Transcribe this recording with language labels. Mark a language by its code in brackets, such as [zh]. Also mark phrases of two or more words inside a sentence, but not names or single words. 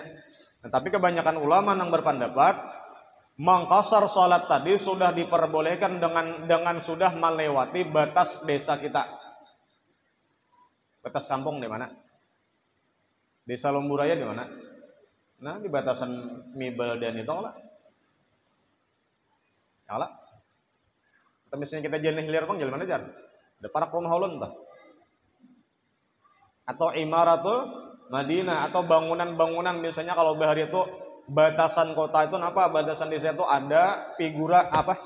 [id] Nah, tapi kebanyakan ulama yang berpendapat mengqasar salat tadi sudah diperbolehkan dengan sudah melewati batas desa kita. Batas kampung di mana? Desa Lumburaya di mana? Nah, di batasan Mibel dan itu lah. Ya lah. Atau misalnya kita jalan hilir bang, jalan mana jalan? [bjn] Ada parak rumah ulun bah. Atau Imaratul Madinah, atau bangunan-bangunan misalnya kalau bahari itu batasan kota itu apa? [id] Batasan desa itu ada figura apa?